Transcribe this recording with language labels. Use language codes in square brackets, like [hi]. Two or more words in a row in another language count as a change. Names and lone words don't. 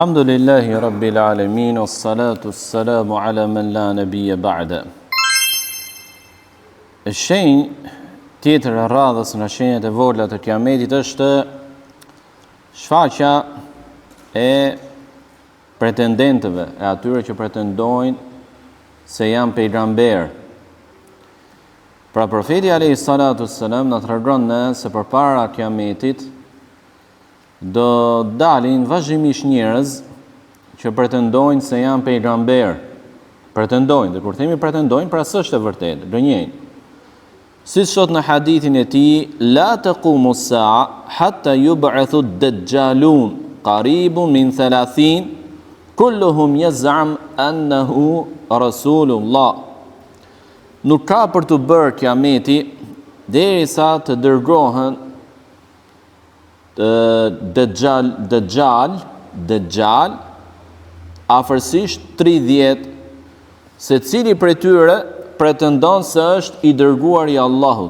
[ar] الحمد لله رب العالمين، والصلاة والسلام على من لا نبي بعده. [sq] Shenjë tjetër e radhës nga shenjat e vogla të kiametit është shfaqja e pretendentëve, e atyre që pretendojnë se janë pejgamber. Pra profeti [ar] عليه الصلاة والسلام [sq] na tregon se përpara kiametit do dalin vazhdimisht njerëz që pretendojnë se janë pejgamber. Pretendojnë, dhe kur themi pretendojnë, pra s'është e vërtetë, gënjejnë. Si thot në hadithin e tij, [ar] لا تقوم الساعة حتى يبعث الدجالون قريب من 30 كلهم يزعم أنه رسول الله. [sq] Nuk ka për të bërë kiameti derisa të dërgohen Dajjal afërsisht 30, se cili prej tyre pretendon se është i dërguar i Allahut.